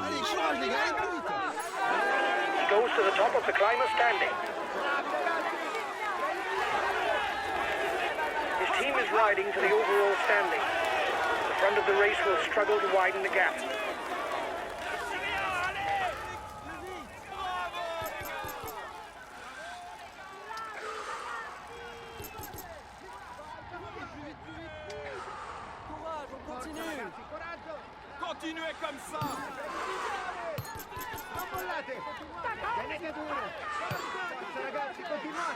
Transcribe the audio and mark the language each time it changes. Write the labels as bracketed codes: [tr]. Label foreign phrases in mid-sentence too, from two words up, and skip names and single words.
[en] He goes to the top of the climber standing. His team is riding to the overall standing. The front of the race will struggle to widen the gap. [fr] Continuez comme ça. [it] Non mollate! Tenete duro! Forza ragazzi, continuate!